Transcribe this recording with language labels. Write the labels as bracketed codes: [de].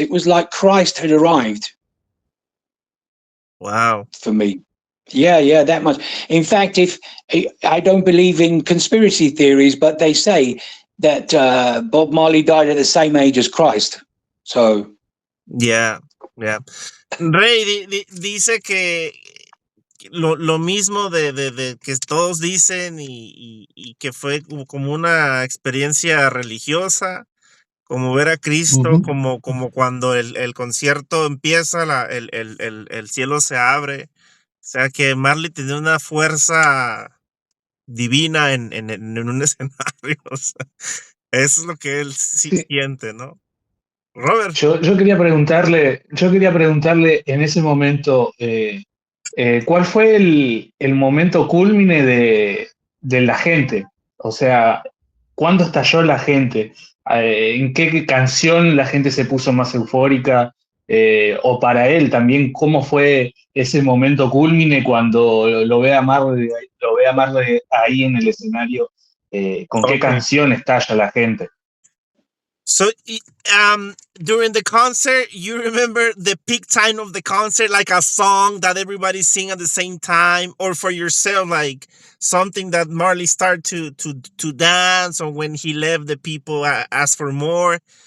[en] It was like Christ had arrived. Wow. For me. Yeah, that much. In fact, if I don't believe in conspiracy theories, but they say that Bob Marley died at the same age as Christ. So. Yeah. [es] Rey dice que lo mismo de que todos dicen y que fue como una experiencia religiosa, como ver a Cristo, como cuando el concierto empieza, el cielo se abre. O sea, que Marley tenía una fuerza divina en un escenario. O sea, eso es lo que él siente, ¿no? Robert. Yo quería preguntarle en ese momento, ¿cuál fue el momento cúlmine de la gente? O sea, ¿cuándo estalló la gente? ¿En qué canción la gente se puso más eufórica? O para él también, ¿cómo fue ese momento cúlmine cuando lo ve a Marley ahí en el escenario? ¿Con qué canción estalla la gente? [en] So, during the concert, you remember the peak time of the concert, like a song that everybody sing at the same time, or for yourself, like something that Marley started to dance, or when he left, the people asked for more.